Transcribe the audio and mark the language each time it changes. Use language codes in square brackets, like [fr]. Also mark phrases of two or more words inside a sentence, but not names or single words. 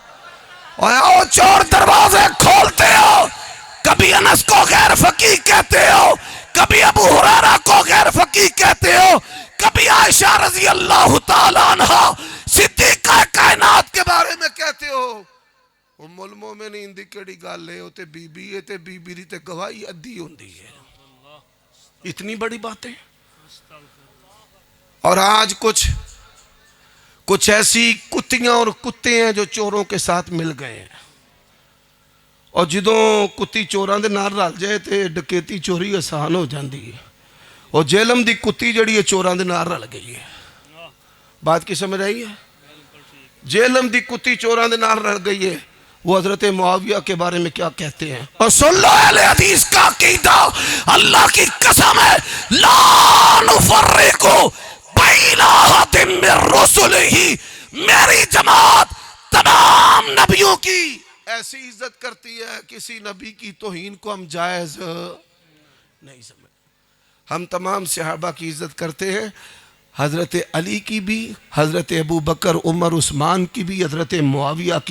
[ur] اور چور دروازے کھولتے ہو، کبھی انس کو غیر فقیہ کہتے ہو، کبھی ابو ہریرہ کو غیر فقیہ کہتے ہو، کبھی عائشہ [ar] رضی اللہ تعالیٰ عنہ [ur] صدیقہ کائنات کے بارے میں کہتے ہو۔ [pa] ام المومنین دی کیڑی گل ہے، تے بی بی ہے تے بی بی دی تے گواہی ادھی ہوندی ہے۔ [ur] اتنی بڑی باتیں۔ اور آج کچھ ایسی کتیاں اور کتے ہیں جو چوروں کے ساتھ مل گئے ہیں، [pa] اور جدوں کتی چوراں دے نال رل جائے تے ڈکیتی چوری آسان ہو جاندی ہے، اور جہلم دی کتی جڑی ہے چوراں دے نال رل گئی ہے۔ [ur] بات کی سمجھ آئی ہے؟ [pa] جیلم دی کتی چوراں دے نال رہ گئی ہے. [ur] وہ حضرت معاویہ کے بارے میں کیا کہتے ہیں؟ اور سن لو اہل حدیث کا عقیدہ، اللہ کی قسم ہے، [ar] لا نفرق بین احد من رسلہ، [ur] میری جماعت تمام نبیوں کی ایسی عزت کرتی ہے، کسی نبی کی توہین کو ہم جائز نہیں سمجھ. ہم تمام صحابہ کی عزت کرتے ہیں، حضرت علی کی بھی، حضرت ابو بکر عمر عثمان کی بھی، حضرت معاویہ کی.